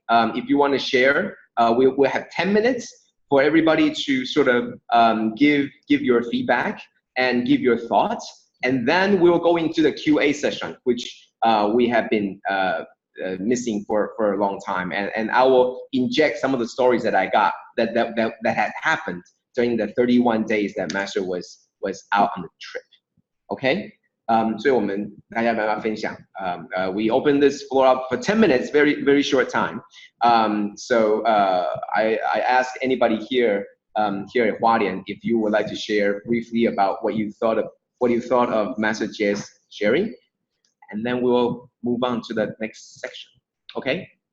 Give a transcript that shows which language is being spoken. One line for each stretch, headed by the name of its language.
English: If you want to share, we'll have 10 minutes for everybody to sort of give your feedback and give your thoughts, and then we'll go into the QA session, which we have been missing for a long time, and I will inject some of the stories that I got that had happened during the 31 days that Master was out on the trip.
Chinese: Okay, 所以我们大家慢慢分享。
English: We open this floor up for 10 minutes, very short time. So I ask anybody here at Hualien if you would like to share briefly about what you thought of Master J's sharing. And then we will move on to the next section. Okay?